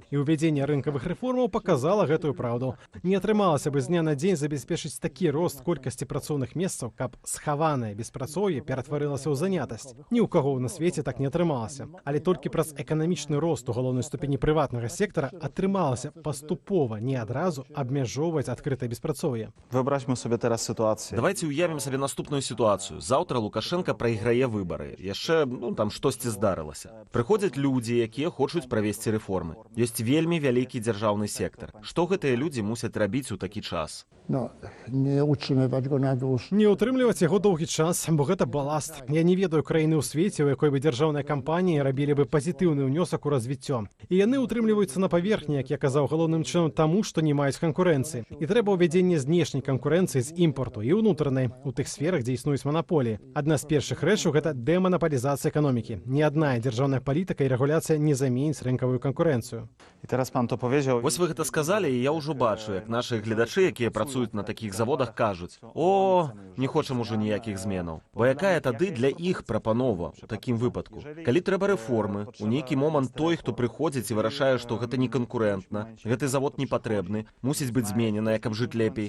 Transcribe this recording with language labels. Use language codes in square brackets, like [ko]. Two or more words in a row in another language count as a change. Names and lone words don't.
[be] І ўвядзенне рынкавых рэформаў показала гэтую праўду. Не атрымалася бы з дня на дзень забяспечыць такі рост колькасці працоўных месцаў, каб схаванае беспрацоўе ператварылася ў занятасць. Ні ў каго на свеце так не атрымалася. Але толькі праз эканамічны рост у галоўнай ступені прыватнага сектара атрымалася паступова, не адразу абмяжоўваць адкрытае беспрацоўе. [pl] Wyobraźmy sobie teraz sytuację. [be] Давайте уявім сабе наступную сітуацыю. Заўтра Лукашенко прайграе выбары. Яшчэ, там штосьці здарылася. Прыходзяць людзі, якія хочуць правесці рэформы. Ёсць вельмі вялікі дзяржаўны сектар. Што гэтыя людзі мусяць рабіць у такі час? Не утрымліваць го на душ. Не ўтрымліваць яго доўгі час, бо гэта баласт. Я не ведаю краіны ў свеце, у якой бы дзяржаўныя кампаніі рабілі бы пазітыўны ўнёсак у развіццё. І яны ўтрымліваюцца на паверхні, як я казаў, галоўным чынам таму, што не маюць канкурэнцыі. І трэба ўвядзенне знешняй канкурэнцыі з імпарту і ўнутранай у тых сферах, дзе існуюць манаполіі. Адна з першых рэчаў гэта дэманапалізацыя эканомікі. Ні адна дзяржаўная палітыка і рэгуляцыя не заменіць рынкавую канкурэнцыю. [pl] I teraz pan to powiedział. [be] Вось вы гэта сказалі, і я ўжо бачу, як нашы гледачы, якія працуюць на такіх заводах, кажуць: о, не хочам ужо ніякіх зменаў. Бо якая тады для іх прапанова у такім выпадку? Калі трэба рэформы, у нейкі момант той, хто прыходзіць і вырашае, што гэта не канкурэнтна, гэты завод не патрэбны, мусіць быць змененая, каб жыць лепей.